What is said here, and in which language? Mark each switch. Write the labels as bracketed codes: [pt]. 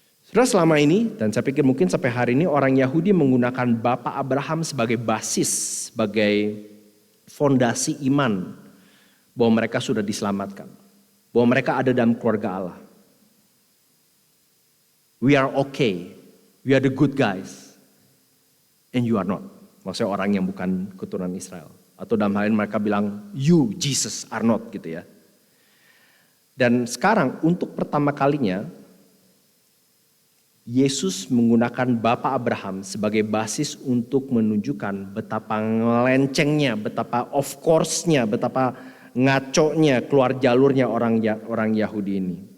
[id] Saudara, selama ini, dan saya pikir mungkin sampai hari ini, orang Yahudi menggunakan Bapak Abraham sebagai basis, sebagai fondasi iman bahwa mereka sudah diselamatkan, bahwa mereka ada dalam keluarga Allah. [en] We are okay, we are the good guys, and you are not. [id] Maksudnya orang yang bukan keturunan Israel. Atau dalam hal ini mereka bilang, [en] you Jesus are not, [id] gitu ya. Dan sekarang untuk pertama kalinya, Yesus menggunakan Bapak Abraham sebagai basis untuk menunjukkan betapa ngelencengnya, betapa of course-nya, betapa ngaconya keluar jalurnya orang Yahudi ini.